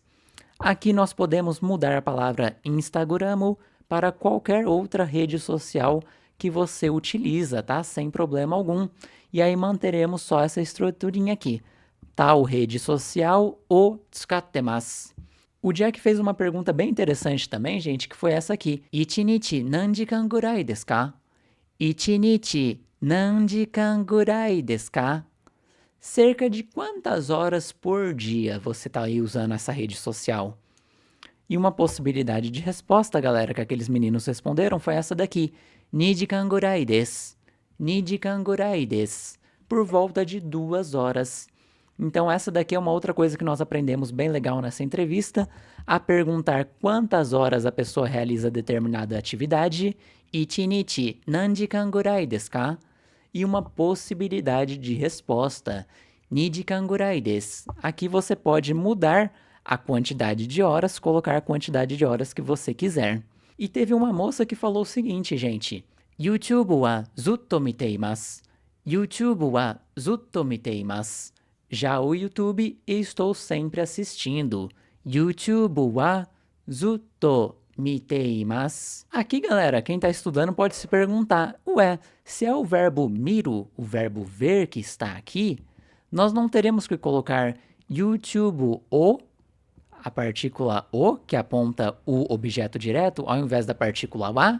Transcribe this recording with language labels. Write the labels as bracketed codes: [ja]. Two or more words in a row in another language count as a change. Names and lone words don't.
[pt] Aqui nós podemos mudar a palavra Instagram para qualquer outra rede social que você utiliza, tá? Sem problema algum. E aí manteremos só essa estruturinha aqui. Tal rede social [ja] を使ってます. [pt] O Jack fez uma pergunta bem interessante também, gente, que foi essa aqui. [ja] 一日何時間ぐらいですか？ 一日何時間ぐらいですか? [pt] Cerca de quantas horas por dia você está aí usando essa rede social? E uma possibilidade de resposta, galera, que aqueles meninos responderam foi essa daqui. [ja] 二時間ぐらいです. 二時間ぐらいです. [pt] Por volta de 2 horas. Então essa daqui é uma outra coisa que nós aprendemos bem legal nessa entrevista, a perguntar quantas horas a pessoa realiza determinada atividade, [ja] 一日何時間ぐらいですか? [pt] E uma possibilidade de resposta, [ja] 二時間ぐらいです. [pt] Aqui você pode mudar a quantidade de horas, colocar a quantidade de horas que você quiser. E teve uma moça que falou o seguinte, gente, [ja] YouTubeはずっと見ています. YouTubeはずっと見ています. [pt] Já o YouTube, estou sempre assistindo. [ja] YouTubeはずっと見ています. [pt] Aqui, galera, quem está estudando pode se perguntar, ué, se é o verbo miru, o verbo ver que está aqui, nós não teremos que colocar YouTube o, a partícula o, que aponta o objeto direto, ao invés da partícula wa?